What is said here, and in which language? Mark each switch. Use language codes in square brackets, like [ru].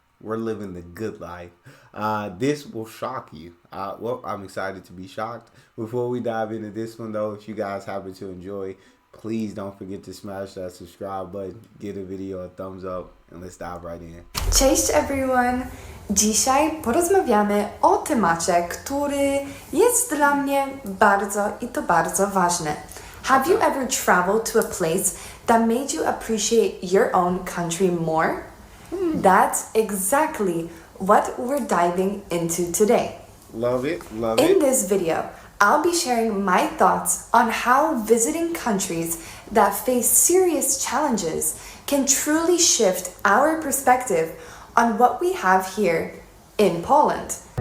[en] We're living the good life. This will shock you. Well, I'm excited to be shocked. Before we dive into this one though, if you guys happen to enjoy, please don't forget to smash that subscribe button, give the video a thumbs up, and let's dive right in. [pl] Cześć everyone! Dzisiaj porozmawiamy o temacie, który jest dla mnie bardzo ważny. [en] Have you ever traveled to a place that made you appreciate your own country more? That's exactly what we're diving into today. Love it. In this video, I'll be sharing my thoughts on how visiting countries that face serious challenges can truly shift our perspective on what we have here in Poland.